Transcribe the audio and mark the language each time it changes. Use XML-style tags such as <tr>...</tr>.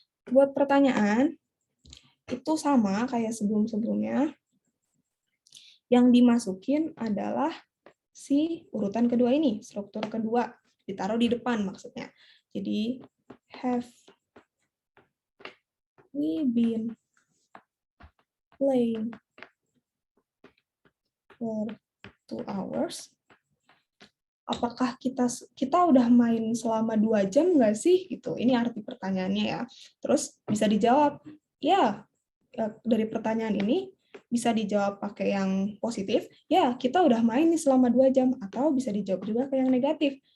<id>Buat pertanyaan, itu sama kayak sebelum-sebelumnya. Yang dimasukin adalah si urutan kedua ini, struktur kedua. Ditaruh di depan maksudnya. Jadi,</id> <en>have we been playing for 2 hours?</en> <id>Apakah kita udah main selama 2 jam nggak sih? Gitu. Ini arti pertanyaannya ya. Terus bisa dijawab, ya, dari pertanyaan ini bisa dijawab pakai yang positif, ya kita udah main nih selama 2 jam, atau bisa dijawab juga ke yang negatif.</id>